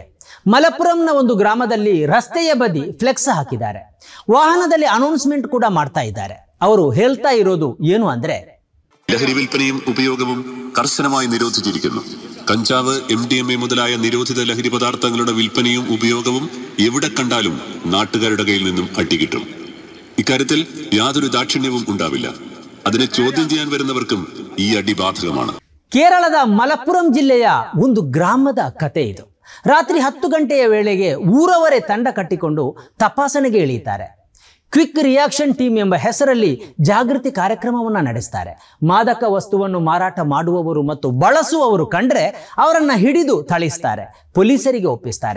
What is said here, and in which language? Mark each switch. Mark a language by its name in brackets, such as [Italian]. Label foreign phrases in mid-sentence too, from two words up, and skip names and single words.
[Kannada] ಮಲಪ್ಪುರಂನ ಒಂದು ಗ್ರಾಮದಲ್ಲಿ ರಸ್ತೆಯ ಬದಿ ಫ್ಲೆಕ್ಸ್ ಹಾಕಿದ್ದಾರೆ, ವಾಹನದಲ್ಲಿ ಅನೌನ್ಸ್ಮೆಂಟ್ ಕೂಡ ಮಾಡ್ತಾ ಇದ್ದಾರೆ. ಅವರು ಹೇಳ್ತಾ ಇರೋದು ಏನು ಅಂದ್ರೆ, [Malayalam] ലഹരി വിൽപ്പനയും ഉപയോഗവും കർശനമായി നിരോധിച്ചിരിക്കുന്നു. കഞ്ചാവ്, MDMA മുതലായ നിരോധിത ലഹരി പദാർത്ഥങ്ങളുടെ വിൽപ്പനയും ഉപയോഗവും എവിടെ കണ്ടാലും നാട്ടുകാരുടെ കയ്യിൽ നിന്നും അടികിട്ടും. ഇക്കാര്യത്തിൽ യാതൊരു ദാക്ഷിണ്യവും ഉണ്ടാവില്ല. അതിനെ ചോദ്യം ചെയ്യാൻ വരുന്നവർക്കും ഈ അടി ബാധകമാണ്. [Kannada] ಕೇರಳದ ಮಲಪ್ಪುರಂ ಜಿಲ್ಲೆಯ ಒಂದು ಗ್ರಾಮದ ಕತೆ ಇದು. ರಾತ್ರಿ 10 ಗಂಟೆಯ ವೇಳೆಗೆ ಊರವರೇ ತಂಡ ಕಟ್ಟಿಕೊಂಡು ತಪಾಸಣೆಗೆ ಇಳಿಯುತ್ತಾರೆ. ಕ್ವಿಕ್ ರಿಯಾಕ್ಷನ್ ಟೀಮ್ ಎಂಬ ಹೆಸರಲ್ಲಿ ಜಾಗೃತಿ ಕಾರ್ಯಕ್ರಮವನ್ನು ನಡೆಸ್ತಾರೆ. ಮಾದಕ ವಸ್ತುವನ್ನು ಮಾರಾಟ ಮಾಡುವವರು ಮತ್ತು ಬಳಸುವವರು ಕಂಡ್ರೆ ಅವರನ್ನು ಹಿಡಿದು ಥಳಿಸ್ತಾರೆ, ಪೊಲೀಸರಿಗೆ ಒಪ್ಪಿಸ್ತಾರೆ.